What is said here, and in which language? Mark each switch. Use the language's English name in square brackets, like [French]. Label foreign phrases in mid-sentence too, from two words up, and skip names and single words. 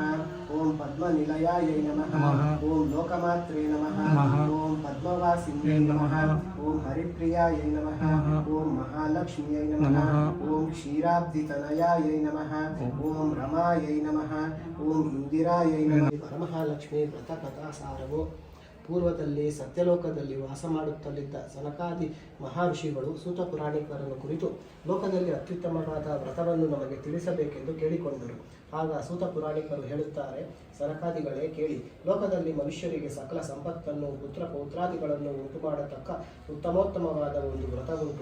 [Sanskrit] ओम पद्मनिलयाय नमः। ओम लोकमात्रे नमः। ओम पद्मवासिन्यै नमः। ओम हरिप्रियाय नमः। ओम महालक्ष्म्यै नमः। ओम क्षीराब्धितनयाय नमः। ओम रमायै नमः। ओम इंदिरायै नमः। [Kannada] ವರಮಹಾಲಕ್ಷ್ಮೀ ವ್ರತಕಥಾ ಸಾರವು। ಪೂರ್ವದಲ್ಲಿ ಸತ್ಯಲೋಕದಲ್ಲಿ ವಾಸ ಮಾಡುತ್ತಲಿದ್ದ ಸನಕಾದಿ ಮಹರ್ಷಿಗಳು ಸೂತ ಪುರಾಣಿಕರನ್ನು ಕುರಿತು ಲೋಕದಲ್ಲಿ ಅತ್ಯುತ್ತಮವಾದ ವ್ರತವನ್ನು ನಮಗೆ ತಿಳಿಸಬೇಕೆಂದು ಕೇಳಿಕೊಂಡರು. ಆಗ ಸೂತ ಪುರಾಣಿಕರು ಹೇಳುತ್ತಾರೆ, ಸನಕಾದಿಗಳೇ ಕೇಳಿ, ಲೋಕದಲ್ಲಿ ಮನುಷ್ಯರಿಗೆ ಸಕಲ ಸಂಪತ್ತನ್ನು ಪುತ್ರ ಪೌತ್ರಾದಿಗಳನ್ನು ಉಂಟು ಮಾಡತಕ್ಕ ಉತ್ತಮೋತ್ತಮವಾದ ಒಂದು ವ್ರತವುಂಟು.